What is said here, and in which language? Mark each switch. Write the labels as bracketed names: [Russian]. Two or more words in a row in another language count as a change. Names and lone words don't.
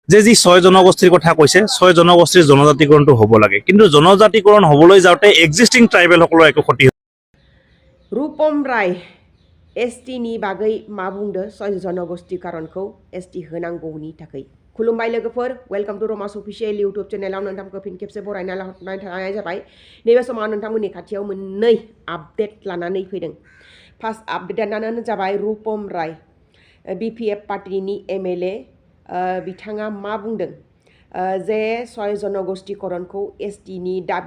[Assamese] যে যি 6 জনগোষ্ঠীৰ কথা কৈছে 6 জনগোষ্ঠীৰ জনজাতিকৰণটো হ'ব লাগে কিন্তু জনজাতিকৰণ হ'বলৈ যাওঁতে [English] existing tribals [Assamese] একো ক্ষতি [Bodo] रूपम राय एसटी नि बागै मा बुंदो 6 जनगोष्ठीकरणखौ एसटी होनांगौनि थाखाय खुलुमबाय लोगोफोर [English] welcome to Ramas official YouTube channel [Bodo] नोंथांखौ फिन खेबसे बरायना लानाय जाबाय नैबे समाव नोंथांमोननि खाथियाव मोननै आपडेट लानानै फैदों [English] first update [Bodo] जाबाय रूपम राय बीपीएफ पार्टीनि एमएलए बिथाङा मा बुंदों जे 6 जनगोष्ठीकरणखौ एसटी नि दाबि